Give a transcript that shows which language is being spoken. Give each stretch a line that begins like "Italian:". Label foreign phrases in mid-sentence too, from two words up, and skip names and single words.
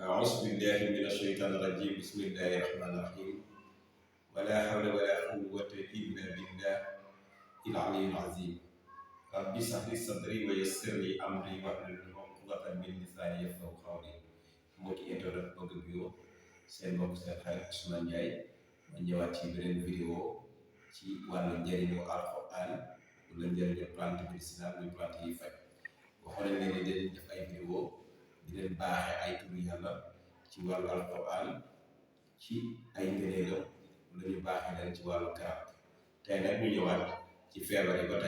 Arabic: أعوذ بالله من الشيطان الرجيم بسم الله الرحمن الرحيم ولا حول ولا قوة إلا بالله العلي العظيم رب اشرح لي صدري ويسر لي أمري واحلل عقدة من لساني يفقهوا قولي
Wolof: mbokki internet Bëgg Bio seen mbokk seen xarit Ousmane Ndiaye ma ñëwaat ci beneen vidéo ci wàllu njëriñu alxuraan wala njëriñu
French: plante médicinale
Wolof: muy plante yi faj waxoon nañ leen ne dinañ def ay vidéo di leen baaxee ay turu yàlla ci wàllu alxuraan ci ay ngëneelam wala ñu baaxee leen ci wàllu garab tey nag ñu ñëwaat ci feebar yi ba tey